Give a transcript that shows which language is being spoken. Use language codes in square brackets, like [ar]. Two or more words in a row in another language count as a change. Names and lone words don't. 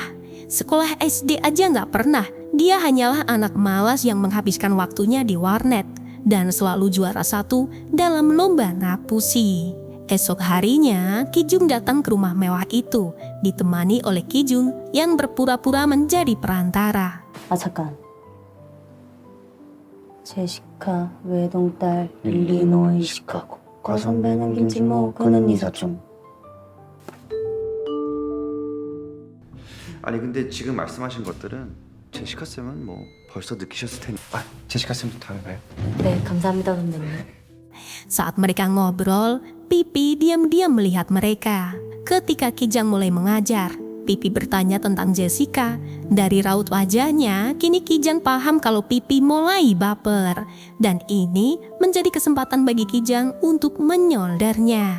[id] Sekolah SD aja nggak pernah. Dia hanyalah anak malas yang menghabiskan waktunya di warnet dan selalu juara 1 dalam lomba ngapusi. Esok harinya, Kijung datang ke rumah mewah itu, ditemani oleh Kijung yang berpura-pura menjadi perantara. [ko] 잠깐. 제시카 외동딸 일리노이 시카고 과선배는 김치모 그는 이사촌. 아니 근데 지금 말씀하신 것들은 제시카 쌤은 뭐 벌써 느끼셨을 테니. 아, 제시카 쌤도 다음에 봐요. 네, 감사합니다, 선배님. [id] Saat mereka ngobrol, Pipi diam-diam melihat mereka. Ketika Kijang mulai mengajar, Pipi bertanya tentang Jessica. Dari raut wajahnya, kini Kijang paham kalau Pipi mulai baper. Dan ini menjadi kesempatan bagi Kijang untuk menyoldernya.